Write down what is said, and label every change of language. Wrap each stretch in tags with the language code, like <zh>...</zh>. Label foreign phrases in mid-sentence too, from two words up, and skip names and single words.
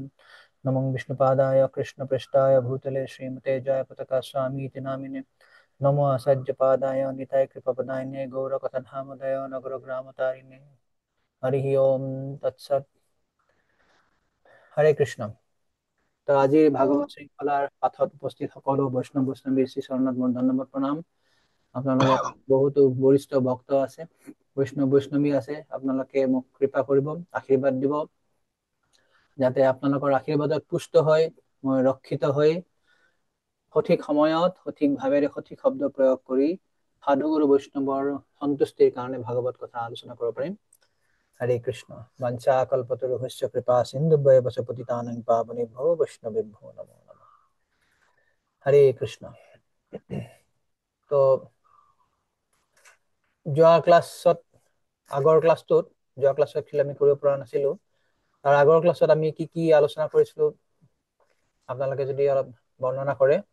<sa>नमो विष्णुपादाय कृष्णप्रेष्ठाय भूतले श्रीमते जयपताका स्वामीति नामिने। नमो आसाज्यपादाय निताय कृपपदायिने गौरकथाधामदय नगरग्रामतारिणे। हरि ओम तत्सत्। हरे কৃষ্ণ।</sa> <as>তো আজি ভাগৱত শৃংখলাৰ পাঠত উপস্থিত সকলো বৈষ্ণৱ বৈষ্ণৱী শ্ৰী চৰণত মোৰ ধন্যবাদ প্ৰণাম। আপোনালোকৰ বহুতো বৰিষ্ঠ ভক্ত আছে, বৈষ্ণৱ বৈষ্ণৱী আছে, আপোনালোকে মোক কৃপা কৰিব, আশীৰ্বাদ দিব যাতে আপোনালোকৰ আশীৰ্বাদত পুষ্ট হৈ মই ৰক্ষিত হৈ সঠিক সময়ত সঠিক ভাৱেৰে সঠিক শব্দ প্ৰয়োগ কৰি সাধুগুৰু বৈষ্ণৱৰ সন্তুষ্টিৰ কাৰণে ভাগৱত কথা আলোচনা কৰিব পাৰিম।</as> <sa>हरे कृष्ण। वंशा कल्पतरुभ्यश्च कृपा सिन्धुभ्येव च पतितानां पावनेभ्यो वैष्णवेभ्यो नमो नमः। हरे कृष्ण।</sa> <as>तो যোৱা ক্লাছত আমি কৰিব পৰা নাছিলো, তাৰ আগৰ ক্লাছত আমি কি কি আলোচনা কৰিছিলো আপোনালোকে যদি অলপ বৰ্ণনা কৰে।</as>